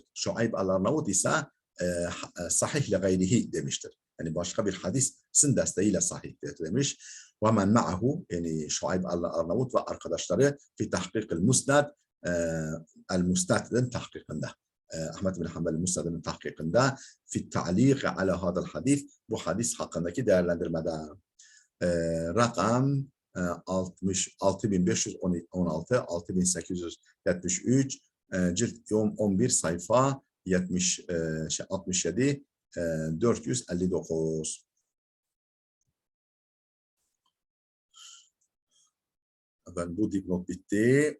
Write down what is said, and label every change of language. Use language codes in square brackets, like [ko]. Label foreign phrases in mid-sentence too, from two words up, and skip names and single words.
[tr] Şuayb el-Arnavut ise [ar] صحيح لغيره [tr] demiştir. Yani başka bir hadisin desteğiyle sahihtir demiş. [ar] ومن معه [tr] yani Şuayb el-Arnavut ve arkadaşları [ar] في تحقيق المسند [tr] el-musnad'ın tahkikinde. Ahmed bin Hanbel'in Musnad'ın tahkikinde [ar] في التعليق على هذا الحديث [tr] bu hadis hakkındaki değerlendirmede rakam 6516 6873 cilt 11 sayfa 67 459 Ben bu dipnot bitti.